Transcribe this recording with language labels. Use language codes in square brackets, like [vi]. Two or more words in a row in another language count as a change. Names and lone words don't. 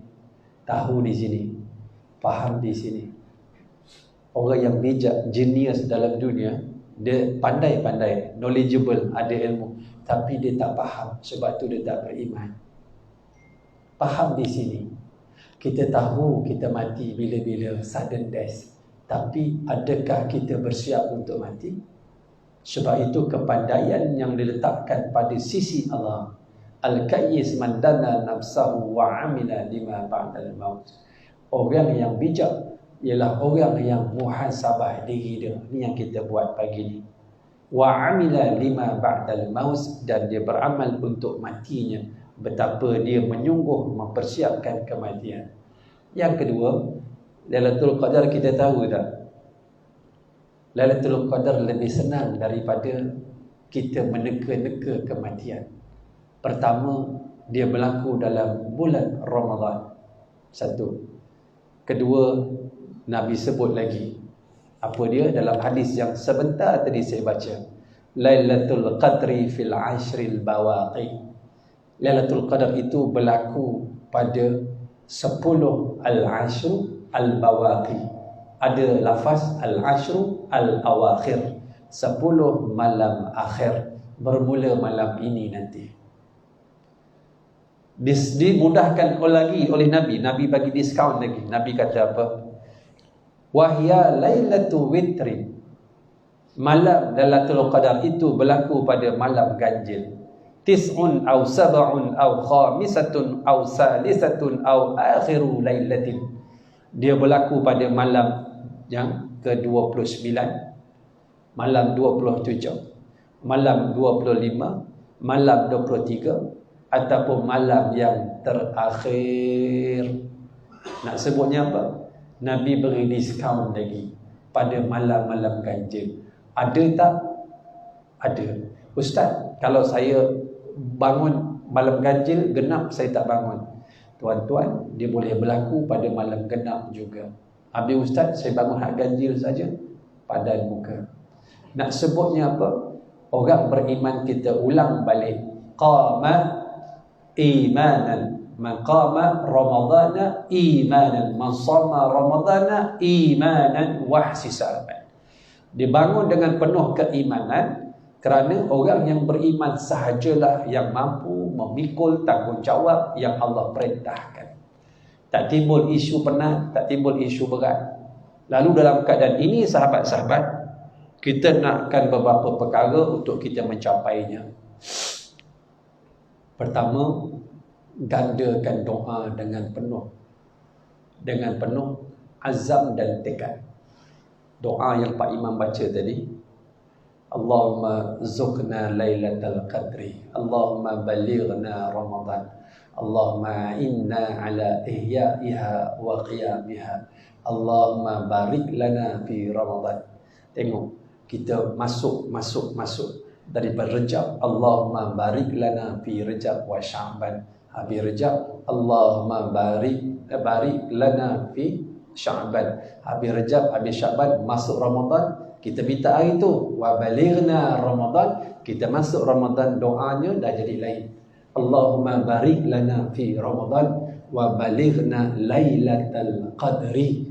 [ms] Tahu di sini, faham di sini. Orang yang bijak, genius dalam dunia, dia pandai-pandai, knowledgeable, ada ilmu, tapi dia tak faham. Sebab tu dia tak beriman. Faham di sini. Kita tahu kita mati bila-bila, [en] sudden death. [ms] Tapi adakah kita bersiap untuk mati? Sebab itu kepandaian yang diletakkan pada sisi Allah. [ar] الكيس من دان نفسه وعمل لما بعد الموت. [ms] Orang yang bijak ialah orang yang muhasabah diri dia. Ini yang kita buat pagi ni. [ar] وعمل لما بعد الموت, [ms] dan dia beramal untuk matinya. Betapa dia menyungguh mempersiapkan kematian. Yang kedua, Lailatul Qadar kita tahu tak? Lailatul Qadar lebih senang daripada kita meneka-neka kematian. Pertama, dia berlaku dalam bulan Ramadan. Satu. Kedua, Nabi sebut lagi. Apa dia? Dalam hadis yang sebentar tadi saya baca. [ar] ليلة القدر في العشر البواقي. [ms] Lailatul Qadar itu berlaku pada 10 [ar] العشر البواقي. [ms] Ada lafaz [ar] العشر الأواخر. [ms] 10 malam akhir, bermula malam ini nanti. Dimudahkan lagi oleh Nabi. Nabi bagi diskaun lagi. Nabi kata apa? [ar] وهي ليلة وتر. [ms] Malam Lailatul Qadar itu berlaku pada malam ganjil. [ar] تسع أو سبع أو خامسة أو ثالثة أو آخر ليلة. [ms] Dia berlaku pada malam yang ke-29, malam 27, malam 25, malam 23, ataupun malam yang terakhir. Nak sebutnya apa? Nabi beri diskaun lagi pada malam-malam ganjil. Ada tak? Ada. Ustaz, kalau saya bangun malam ganjil genap, saya tak bangun. Tuan-tuan, dia boleh berlaku pada malam genap juga. Habis Ustaz, saya bangun hak ganjil saja, padan muka. Nak sebutnya apa? Orang beriman kita ulang balik. [ar] قام إيمانا. من قام رمضان إيمانا من صام رمضان إيمانا واحتسابا. [ms] Dibangun dengan penuh keimanan, kerana orang yang beriman sahajalah yang mampu memikul tanggungjawab yang Allah perintahkan. Tak timbul isu penat, tak timbul isu berat. Lalu dalam keadaan ini sahabat-sahabat, kita nakkan beberapa perkara untuk kita mencapainya. Pertama, gandakan doa dengan penuh azam dan tekad. Doa yang Pak Imam baca tadi, [ar] اللهم ارزقنا ليلة القدر اللهم بلغنا رمضان اللهم إنا على إحيائها وقيامها اللهم بارك لنا في رمضان. [ms] Tengok, kita masuk daripada Rejab, [ar] اللهم بارك لنا في رجب وشعبان. [ms] Habis Rejab, [ar] اللهم بارك لنا في شعبان. [ms] Habis Rejab, habis Sya'ban, masuk Ramadan, kita minta hari tu [ar] وبلغنا رمضان, [ms] kita masuk Ramadan, doanya dah jadi lain. [ar] اللهم بارك لنا في رمضان وبلغنا ليلة القدر.